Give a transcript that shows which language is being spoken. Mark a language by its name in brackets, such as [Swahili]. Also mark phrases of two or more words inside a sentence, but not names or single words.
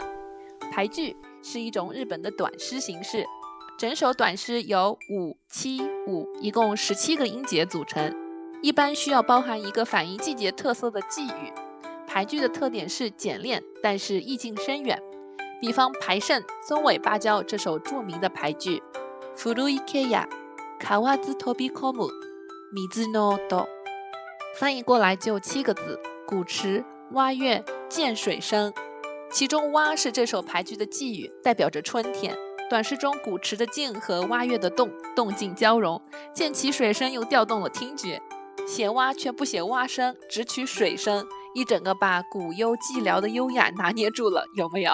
[Chinese] 俳句是一种日本的短诗形式，整首短诗由5、7、5一共17个音节组成，一般需要包含一个反映季节特色的寄语。俳句的特点是简练，但是意境深远。比方俳圣松尾芭蕉这首著名的俳句 [Japanese] 古い池や河津飛び込む水の音， [Chinese] 翻译过来就7个字：古池、蛙跃、涧水声。其中蛙是这首俳句的寄语，代表着春天。短诗中古池的静和蛙跃的动，动静交融，溅起水声又调动了听觉。写蛙却不写蛙声，只取水声，一整个把古幽寂寥的优雅拿捏住了，有没有？